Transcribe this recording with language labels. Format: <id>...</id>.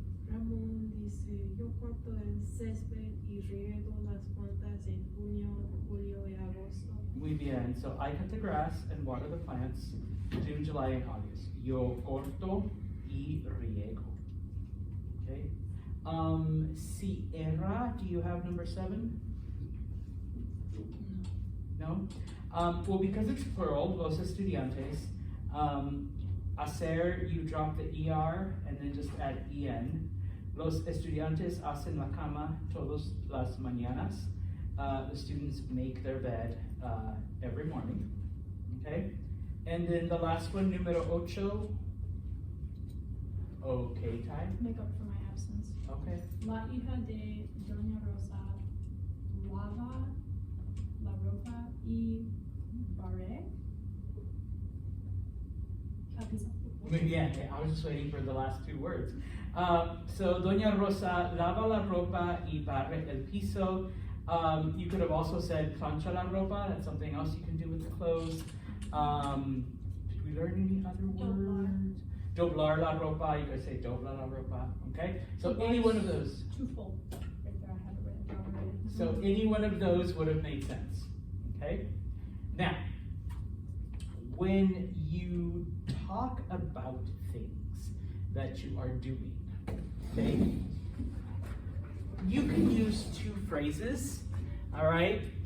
<es>Ramón dice, yo corto el césped y riego las plantas en junio, julio y agosto. Muy bien.</es> <en>So I cut the grass and water the plants June, July, and August.</en> <es>Yo corto y riego. Okay.</es> <en>Sierra, do you have number seven? No? Well, because it's plural,</en> <es>los estudiantes,</es> <en>hacer, you drop the ER and then just add EN.</en> <es>Los estudiantes hacen la cama todas las mañanas.</es> <en>The students make their bed every morning. Okay? And then the last one,</en> <es>número ocho.</es> <en>Okay, time. Make up for my absence. Okay.</en> <es>La hija de Doña Rosa lava la ropa y barre. Muy bien.</es> <en>I was just waiting for the last two words.</en> <es>So, Doña Rosa lava la ropa y barre el piso.</es> <en>You could have also said</en> <es>plancha la ropa.</es> <en>That's something else you can do with the clothes. Did we learn any other</en> <es>Doblar. words? Doblar la ropa.</es> <en>You could say</en> <es>dobla la ropa. Okay.</es> <en>So any one of those. Too full. Right there, I had it written down already. So any one of those would have made sense. Okay. Now, when you talk about things that you are doing, okay, you can use two phrases, all right?</en>